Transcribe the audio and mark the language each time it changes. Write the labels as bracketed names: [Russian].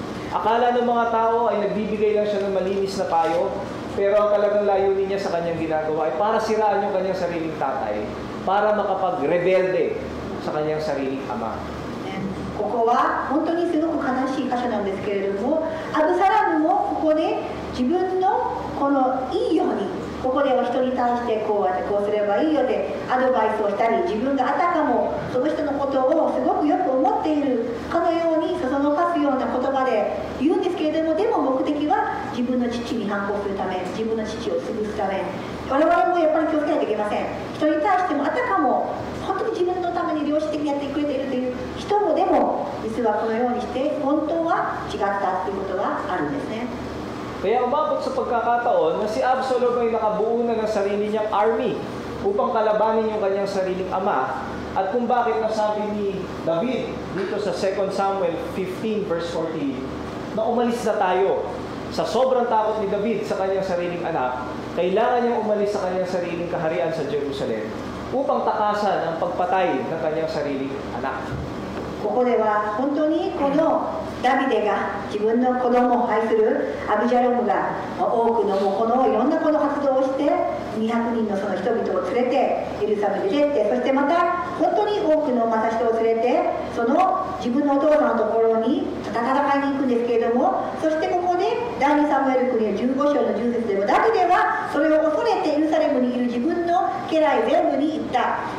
[Filipino] Akala ng mga tao ay nagbibigay lang siya ng malinis na payo, pero ang talagang layunin niya sa kanyang ginagawa ay para siraan yung kanyang sariling tatay, para makapag-rebelde sa kanyang sariling ama. [Japanese] ここは本当にすごく悲しい箇所なんですけれども、アブサラムもここで自分のこのいいように、ここでは人に対してこうすればいいよってアドバイスをしたり、自分があたかもその人のことをすごくよく思っているかのようにそそのかすような言葉で言うんですけれども、でも目的は自分の父に反抗するため、自分の父を潰すため、我々もやっぱり気をつけないといけません。人に対してもあたかも本当に自分のために良心的にやってくれているという人もでも実はこのようにして本当は違ったということがあるんですね。 [Filipino] Kaya umabot sa pagkakataon na si Absalom ay nakabuo na ng sarili niyang army upang kalabanin yung kanyang sariling ama. At kung bakit nasabi ni David dito sa 2 Samuel 15 verse 14 na umalis na tayo. Sa sobrang takot ni David sa kanyang sariling anak, kailangan niyang umalis sa kanyang sariling kaharian sa Jerusalem upang takasan ang pagpatay ng kanyang sariling anak. [Japanese] ここでは本当にこのダビデが自分の子供を愛するアブジャロムが多くのこのいろんなこの活動をして200人のその人々を連れてエルサレムに出て、そしてまた本当に多くのまた人を連れてその自分のお父さんのところに戦いに行くんですけれども、そしてここで第2サムエル記の15章の10節でもダビデはそれを恐れてエルサレムにいる自分の家来全部に言った。